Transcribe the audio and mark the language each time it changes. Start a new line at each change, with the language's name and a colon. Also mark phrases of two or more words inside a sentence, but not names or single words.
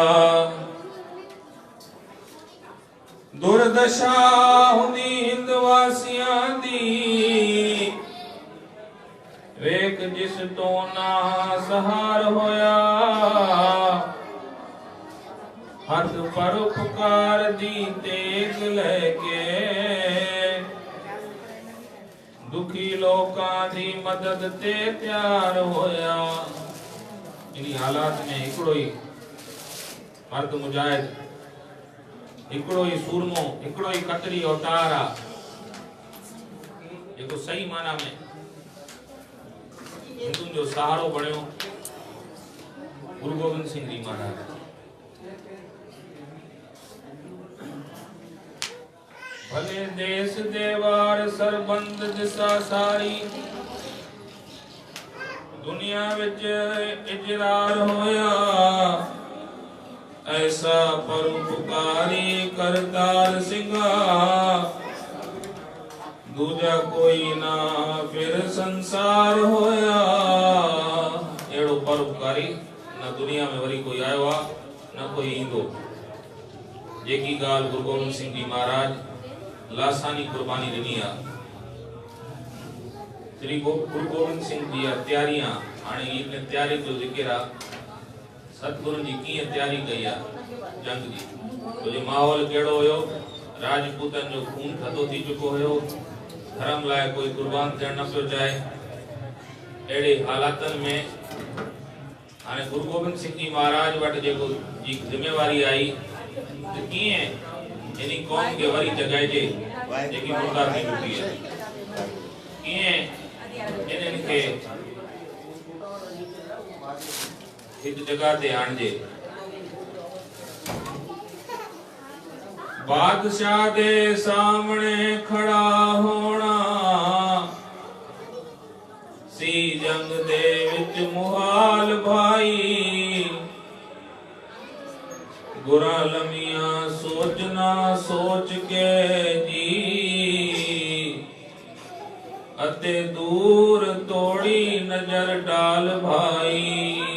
Punjabi: ਦੁਰਦਸ਼ਾ ਹੁੰਦੀ ਹਿੰਦਵਾਸੀਆਂ ਦੀ, ਵੇਖ ਜਿਸ ਤੋ ਨਾ ਸਹਾਰ ਹੋਇਆ, ਹਥ ਪਰ ਉਪਕਾਰ ਦੀ ਤੇਗ ਲੈਕੇ, ਦੁਖੀ ਲੋਕਾਂ ਦੀ ਮਦਦ ਤੇ ਤਿਆਰ ਹੋਇਆ।
Sindhi: इन्हीं हालात में हिकिड़ो ही मर्द मुजाहिद, हिकिड़ो ही सूरमो, हिकिड़ो ही कतरी अवतार आहे जेको सही माना में हिंदुनि जो सहारो बणियो गुरु गोबिंद सिंह जी महाराज।
Punjabi: ਭਲੇ ਦੇਸ਼ ਦੇਵਾਰ ਸਰਬੰਦ ਦਿਸ਼ਾ ਸਾਰੀ, ਦੁਨੀਆ ਵਿਚ ਇਜਰਾਰ ਹੋਇਆ, ਐਸਾ ਪਰੋਪਕਾਰੀ ਕਰਤਾਰ ਸਿੰਘਾ, ਦੂਜਾ ਕੋਈ ਨਾ ਫਿਰ ਸੰਸਾਰ ਹੋਇਆ।
Sindhi: एड़ो परोपकारी न दुनिया में वरी कोई आयो आ न कोई ईंदो। जेकी गाल गुरु गोबिंद सिंह जी महाराज लासानी कुर्बानी ॾिनी आ। श्री गुरु गोबिंद सिंह जी तैयारियां हाणे इन तैयारी जो जिक्र आ। सतगुरु जी कीअं तैयारी कई आ जंग जी, तो जो माहौल केड़ो हुयो, राजपूतन जो खून थधो थी चुको हुयो, धर्म लाए कोई कुर्बान थियण न पियो चाहे। अहिड़े हालातन में हाणे गुरु गोबिंद सिंह जी महाराज वटि जेको जी जिम्मेवारी आई त कीअं इन कौम खे वरी जगाइजे जेकी मुर्दा थी चुकी है, कीअं इन्हनि खे हिकु जगह ते आणजे।
Punjabi: ਬਾਦਸ਼ਾਹ ਦੇ ਸਾਹਮਣੇ ਖੜਾ ਹੋਣਾ, ਸੀ ਜੰਗ ਦੇ ਵਿਚ ਮੁਹਾਲ ਭਾਈ, ਬੁਰਾ ਲਮਿਆ ਸੋਚਣਾ ਸੋਚ ਕੇ ਜੀ, ਅਤੇ ਦੂਰ ਤੋੜੀ ਨਜ਼ਰ ਡਾਲ ਭਾਈ।